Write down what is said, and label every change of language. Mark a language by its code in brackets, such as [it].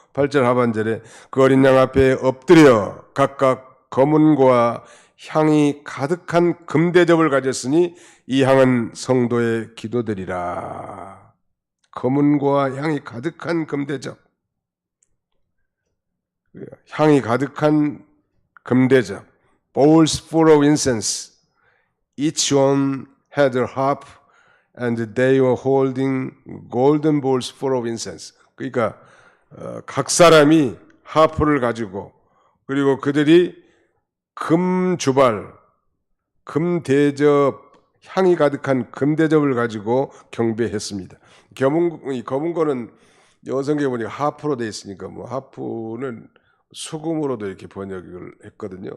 [ko] 8절 하반절에 그 어린 양 앞에 엎드려 각각 검은고와 향이 가득한 금대접을 가졌으니 이 향은 성도의 기도들이라. 검은고와 향이 가득한 금대접, 향이 가득한 금대접, [en] bowls full of incense. Each one had a harp and they were holding golden bowls full of incense. [ko] 그러니까 각 사람이 하프를 가지고 그리고 그들이 금주발, 금대접, 향이 가득한 금대접을 가지고 경배했습니다. 검은고는 여성계 보니까 하프로 되어 있으니까 뭐 하프는 수금으로도 이렇게 번역을 했거든요.